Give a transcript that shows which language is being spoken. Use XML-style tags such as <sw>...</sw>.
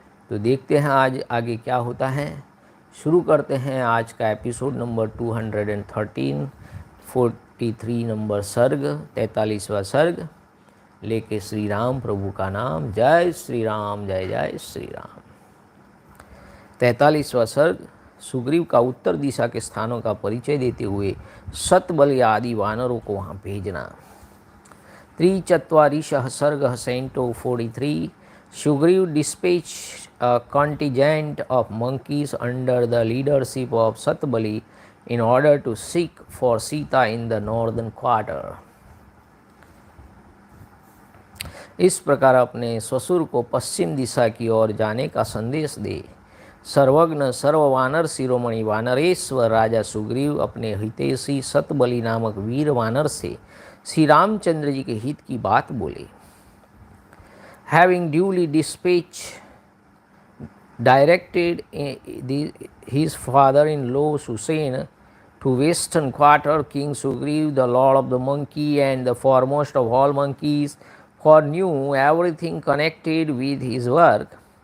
<hi>तो देखते हैं आज आगे क्या होता है। शुरू करते हैं आज का एपिसोड नंबर 213, 43 नंबर सर्ग, 43वां सर्ग, लेके श्री राम प्रभु का नाम। जय श्री राम, जय जय श्री राम। 43वां सर्ग। सुग्रीव का उत्तर दिशा के स्थानों का परिचय देते हुए सतबल आदि वानरों को वहाँ भेजना। 43 सर्ग Canto 43।</hi> <en>Sugriv dispatched a contingent of monkeys under the leadership of Satbali in order to seek for Sita in the northern quarter.</en> <hi>इस प्रकार अपने ससुर को पश्चिम दिशा की ओर जाने का संदेश दे सर्वज्ञ सर्ववानर शिरोमणि वानरेश्वर राजा सुग्रीव अपने हितैषी सतबली नामक वीर वानर से श्री रामचंद्र जी के हित की बात बोले।</hi> <en>Having duly dispatched directed his father-in-law Susen to western quarter, King Sugriv, the lord of the monkey and the foremost of all monkeys, foreknew everything connected with his work,</en>